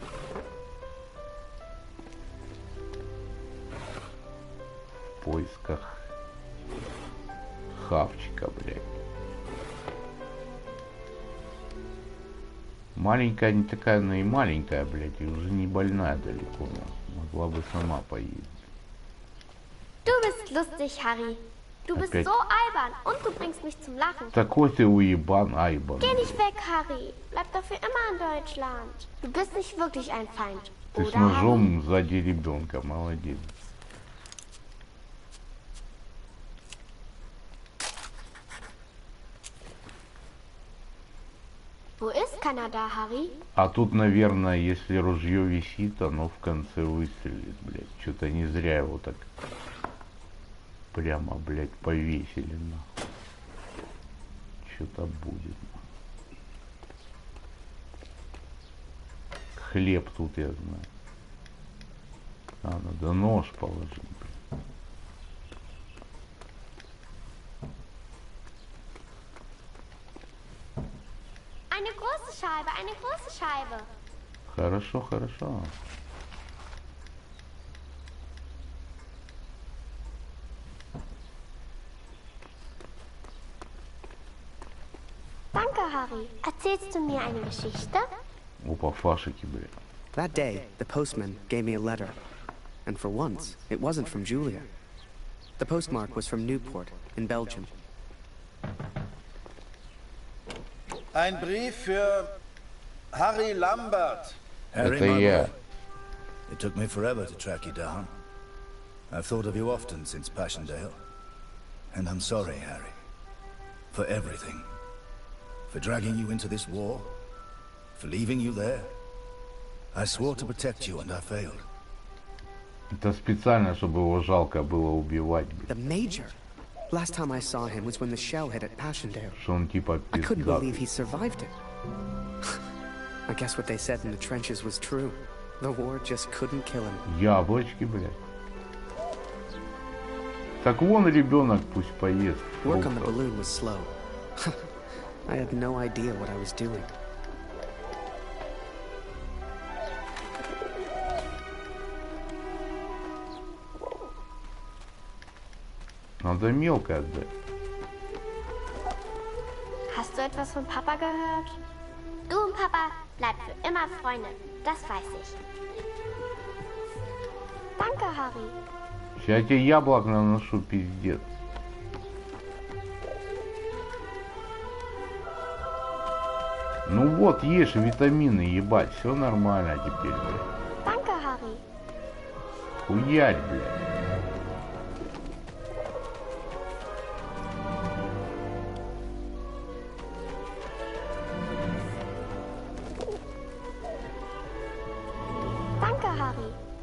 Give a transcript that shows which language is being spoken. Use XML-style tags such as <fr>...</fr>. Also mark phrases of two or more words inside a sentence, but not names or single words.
<ru>В поисках хавчика, блядь. Маленькая не такая, но и маленькая, блядь, и уже не больная далеко, но могла бы сама поесть.</ru> <de>Du bist lustig, Harry. Du bist so albern und du bringst mich zum Lachen.</de> <ru>Такой ты уебан, Айбан.</ru> <de>Geh nicht weg, Harry. Bleib doch für immer in Deutschland. Du bist nicht wirklich ein Feind.</de> <ru>Ты с ножом сзади ребенка, молодец.</ru> <de>Wo ist Kanada, Harry?</de> <ru>А тут, наверное, если ружье висит, оно в конце выстрелит, блядь. Что-то не зря его так прямо, блядь, повесили, нахуй. Что-то будет. Хлеб тут, я знаю. А, надо нож положить, блядь.</ru> <de>Eine große Scheibe, eine große Scheibe.</de> <ru>Хорошо, хорошо.</ru> <de>Danke, Harry. Erzählst du mir eine Geschichte?</de> <ru>Опа, фашики, блядь.</ru> <en>That day, the postman gave me a letter. And for once, it wasn't from Julia. The postmark was from Newport, in Belgium.</en> <de>Ein Brief für Harry Lambert.</de> <en>Harry,</en> <ru>Это я.</ru> <en>It took me forever to track you down. I've thought of you often since Passchendaele. And I'm sorry, Harry. For everything. For dragging you into this war. For leaving you there. I swore to protect you and I failed.</en> <ru>Это специально, чтобы его жалко было убивать, блядь.</ru> <en>The Major? Last time I saw him was when the shell hit at Passchendaele.</en> <ru>Что он типа</ru> <en>I couldn't</en> <ru>пиздатый.</ru> <en>believe he survived it. I guess what they said in the trenches was true. The war just couldn't kill him.</en> <ru>Яблочки, блядь. Так вон ребенок пусть поест.</ru> <en>Work on the</en> <ru>фруктов.</ru> <en>balloon was slow. I had no idea what I was doing.</en> <ru>Надо мелко отдать.</ru> <de>Hast du etwas von Papa gehört? Du und Papa bleibt für immer Freunde. Das weiß ich. Danke, Harry.</de> <ru>Сейчас я тебе яблок наношу, пиздец. Ну вот, ешь витамины, ебать, все нормально теперь, блядь.</ru> <de>Danke, Harry.</de> <ru>Хуярь, блядь.</ru> <de>Danke, Harry.</de>